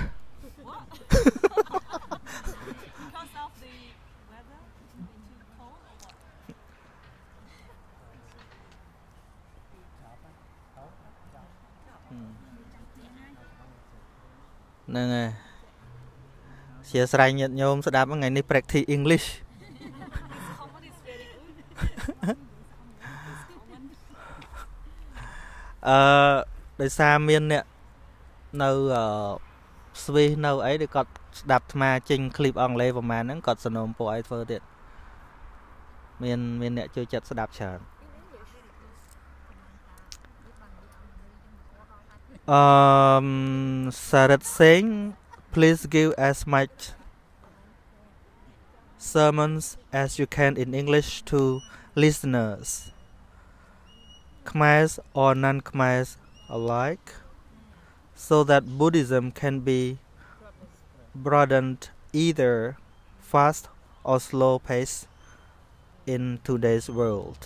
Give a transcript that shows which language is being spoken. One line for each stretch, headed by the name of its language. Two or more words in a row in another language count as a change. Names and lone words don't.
English: Because of the weather, too cold or what? Nè nè.
Khmer: អធិស្ឋានញាតិញោមស្ដាប់ថ្ងៃនេះ
English: practice English. Common is very good.
Khmer: ដោយសារមានអ្នកនៅស្វីសនៅអីដែលគាត់ស្ដាប់អាត្មាចេញคลิปអង់គ្លេសប្រហែលហ្នឹងគាត់សនំពួកឲ្យធ្វើទៀតមានអ្នកជួយចិត្តស្ដាប់ច្រើន
English: Sarat Singh, please give as much sermons as you can in English to listeners, Khmers or non-Khmers alike, so that Buddhism can be broadened either fast or slow pace in today's world.